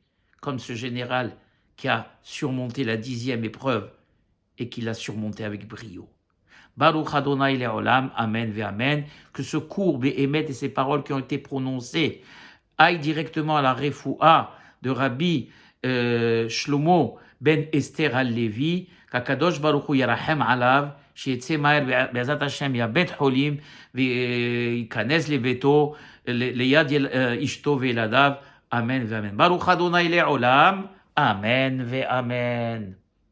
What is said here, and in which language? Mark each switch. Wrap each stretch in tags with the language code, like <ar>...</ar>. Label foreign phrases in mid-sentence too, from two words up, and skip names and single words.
<fr>Comme ce général qui a surmonté la 10e épreuve et qui l'a surmonté avec brio.</fr> <he>ברוך אדוני לעולם, אמן ואמן.</he> <fr>Que ce cours Be'emet et ces paroles qui ont été prononcées aillent directement à la refoua de Rabbi Shlomo ben Esther al-Levi, qu'</fr> <he>הקדוש ברוך הוא ירחם עליו, שיצא מהר בעזרת השם מהבית חולים וייכנס לביתו ליד אשתו וילדיו, אמן ואמן. ברוך אדוני לעולם, אמן ואמן.</he>